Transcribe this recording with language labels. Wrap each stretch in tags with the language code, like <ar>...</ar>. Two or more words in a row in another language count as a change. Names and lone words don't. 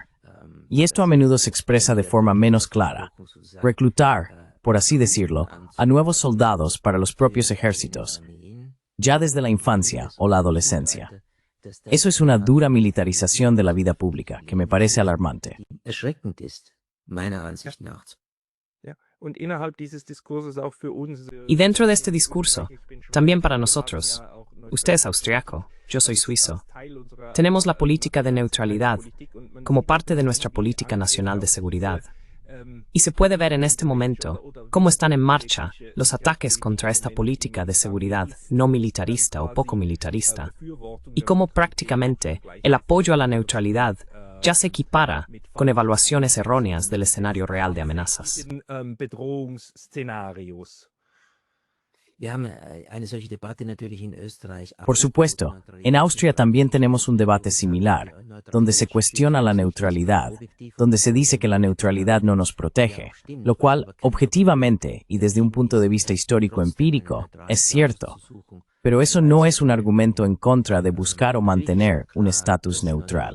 <es>Y esto a menudo se expresa de forma menos clara. Reclutar, por así decirlo, a nuevos soldados para los propios ejércitos, ya desde la infancia o la adolescencia. Eso es una dura militarización de la vida pública, que me parece alarmante.</es> <de>Erschreckend ist, meiner Ansicht nach. Ja. Und innerhalb dieses Diskurses auch für uns,</de> <es>Y dentro de este discurso, también para nosotros, usted es austriaco, yo soy suizo, tenemos la política de neutralidad como parte de nuestra política nacional de seguridad. Y se puede ver en este momento cómo están en marcha los ataques contra esta política de seguridad no militarista o poco militarista, y cómo prácticamente el apoyo a la neutralidad ya se equipara con evaluaciones erróneas del escenario real de amenazas.</es> <de>Bedrohungsszenarios. Wir haben eine solche Debatte natürlich in Österreich.</de> <es>Por supuesto, en Austria también tenemos un debate similar, donde se cuestiona la neutralidad, donde se dice que la neutralidad no nos protege, lo cual, objetivamente y desde un punto de vista histórico empírico, es cierto. Pero eso no es un argumento en contra de buscar o mantener un estatus neutral.</es>